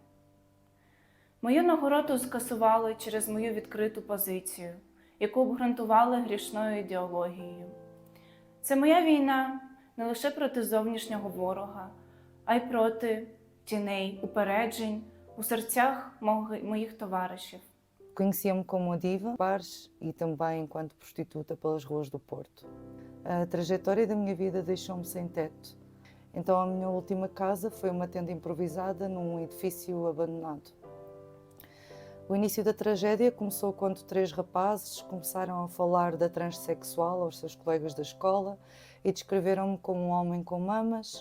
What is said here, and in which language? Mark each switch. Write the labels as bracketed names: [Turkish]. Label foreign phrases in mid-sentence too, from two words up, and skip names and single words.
[Ukrainian] Мою нагороду скасували через мою відкриту позицію, яку обґрунтували грішною ідеологією. Це моя війна не лише проти зовнішнього ворога, а й проти тіней, упереджень у серцях моїх товаришів. [Portuguese] Conhecia-me como diva, bares e também enquanto prostituta pelas ruas do Porto. A trajetória da minha vida deixou-me sem teto. Então a minha última casa foi uma tenda improvisada num edifício abandonado. O início da tragédia começou quando 3 rapazes começaram a falar da transexual aos seus colegas da escola e descreveram-me como um homem com mamas.